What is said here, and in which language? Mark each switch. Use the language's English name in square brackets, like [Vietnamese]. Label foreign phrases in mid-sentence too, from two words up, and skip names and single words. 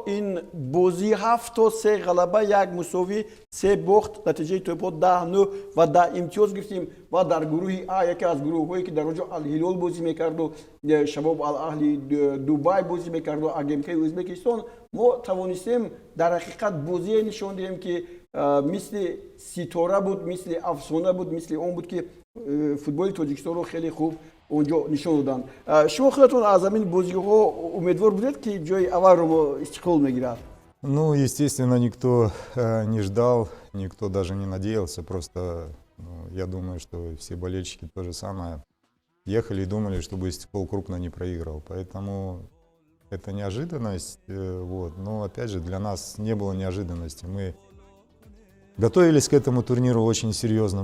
[Tajik] این بازی 7 تا 3 غلبه 1 مساوی 3 باخت نتیجه توپا 10-9 و 10 امتیاز گرفتیم و در گروه A یکی از گروه‌هایی که در اونجا الهلال بازی میکرد و شباب الاهلی دوبای بازی میکرد و اگمکی ازبکستان ما توانستیم در حقیقت بازی نشون دهیم که مثل ستاره بود، مثل افسانه بود، مثل اون بود که فوتبال تاجیکستان رو خیلی خوب اونجا نشون دادن. شما خودتون از همین بازی‌ها امیدوار بودید که جای اول رو استقلال میگیرد؟ [Russian] Ну, естественно, никто не ждал, никто даже не надеялся. Просто я думаю, что все болельщики то же самое ехали и думали, чтобы Истеклол крупно не проиграл. Поэтому это неожиданность. Вот. Но опять же, для нас не было неожиданности. Мы готовились к этому турниру очень серьезно.